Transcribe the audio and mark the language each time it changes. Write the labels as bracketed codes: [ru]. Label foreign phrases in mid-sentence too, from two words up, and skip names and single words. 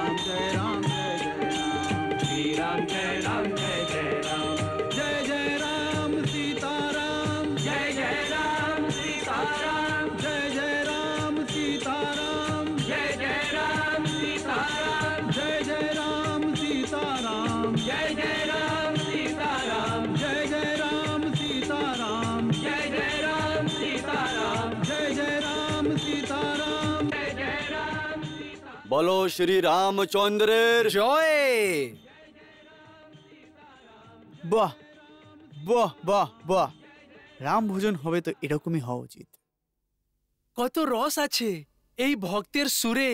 [hi] जय राम श्री राम जय राम जय जय राम जय राम सीताराम जय राम सीताराम जय राम सीताराम जय राम सीताराम जय राम सीताराम जय राम सीताराम जय राम सीताराम जय राम सीताराम जय राम सीताराम जय राम [bn] বলো শ্রী রামচন্দ্রের জয়। বাহ বাহ বাহ বাহ, রাম ভোজন হবে তো এরকমই হওয়া উচিত। কত রস আছে এই ভক্তের সুরে।